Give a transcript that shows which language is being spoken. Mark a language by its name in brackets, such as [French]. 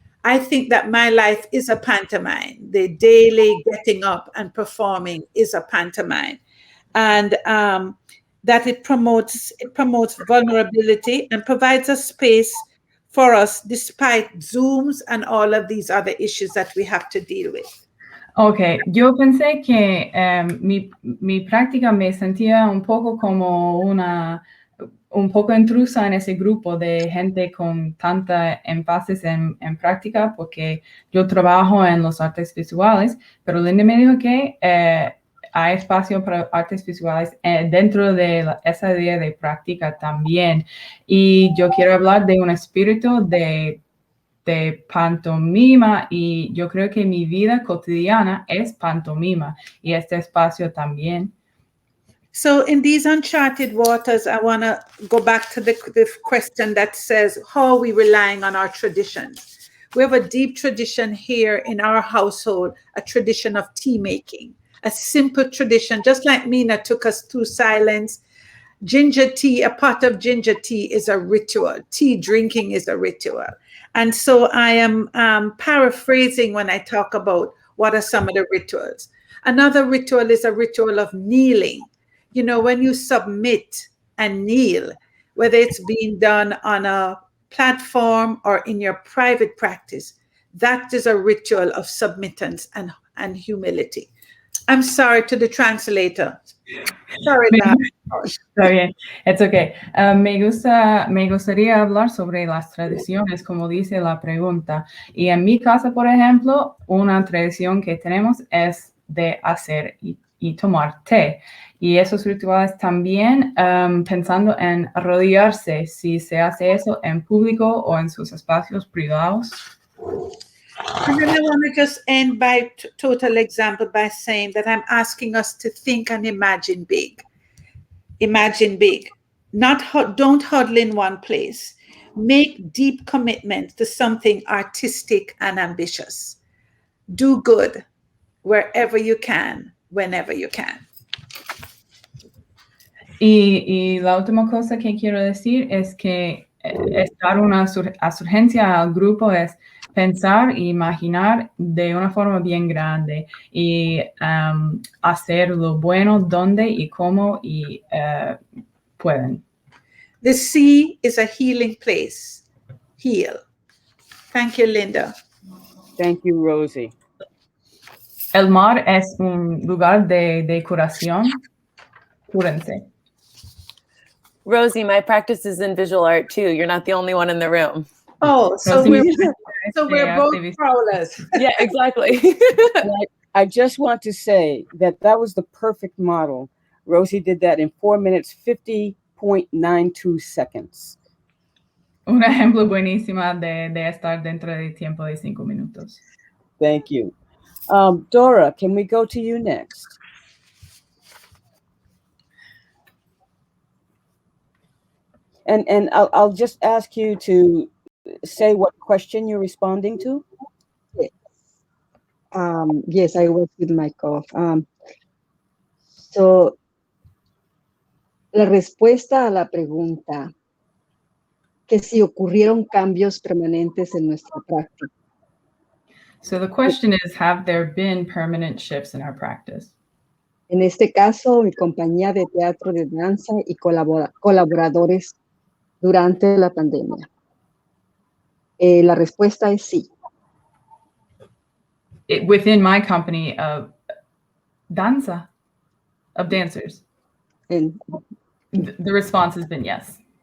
[English] I think that my life is a pantomime. The daily getting up and performing is a pantomime. And that it promotes vulnerability and provides a space for us despite Zooms and all of these other issues that we have to deal with. [Spanish] Ok, yo pensé que mi práctica me sentía un poco como un poco intrusa en ese grupo de gente con tanta énfasis en práctica, porque yo trabajo en los artes visuales, pero Linda me dijo que hay espacio para artes visuales dentro de esa idea de práctica también. Y yo quiero hablar de un espíritu de pantomima y yo creo que mi vida cotidiana es pantomima y este espacio también. [English] So in these uncharted waters, I want to go back to the question that says, how are we relying on our traditions? We have a deep tradition here in our household, a tradition of tea making, a simple tradition, just like Mina took us through silence. Ginger tea, a pot of ginger tea is a ritual. Tea drinking is a ritual. And so I am paraphrasing when I talk about what are some of the rituals. Another ritual is a ritual of kneeling. You know, when you submit and kneel, whether it's being done on a platform or in your private practice, that is a ritual of submittance and humility. I'm sorry to the translator. Sorry, [Spanish] Está bien, [English] it's okay. [Spanish] Me gustaría hablar sobre las tradiciones, como dice la pregunta. Y en mi casa, por ejemplo, una tradición que tenemos es de hacer y tomar té. Y esos rituales también pensando en arrodillarse, si se hace eso en público o en sus espacios privados. [English] And then I want to just end by total example by saying that I'm asking us to think and imagine big. Imagine big. Don't huddle in one place. Make deep commitment to something artistic and ambitious. Do good wherever you can, whenever you can. [Spanish] Y la última cosa que quiero decir es que dar una surgencia al grupo es pensar e imaginar de una forma bien grande y hacer lo bueno donde y cómo y pueden. [English] The sea is a healing place. Heal. Thank you, Linda. Thank you, Rosie. [Spanish] El mar es un lugar de curación. Cúrense. [English] Rosie, my practice is in visual art too. You're not the only one in the room. Oh, so we're both prowlers. Yeah, exactly. I just want to say that was the perfect model. Rosie did that in 4 minutes, 50.92 seconds. [Spanish] Un ejemplo buenísimo de estar dentro del tiempo de 5 minutos. [English] Thank you. Dora, can we go to you next? And I'll just ask you to say what question you're responding to. Yes, yes, I was with my cough. [Spanish] So, la respuesta a la pregunta, que si ocurrieron cambios permanentes en nuestra práctica. [English] So the question is, have there been permanent shifts in our practice? [Spanish] En este caso, mi compañía de teatro, de danza y colaboradores durante la pandemia. La respuesta es sí. [English] Within my company of danza, of dancers, the response has been yes.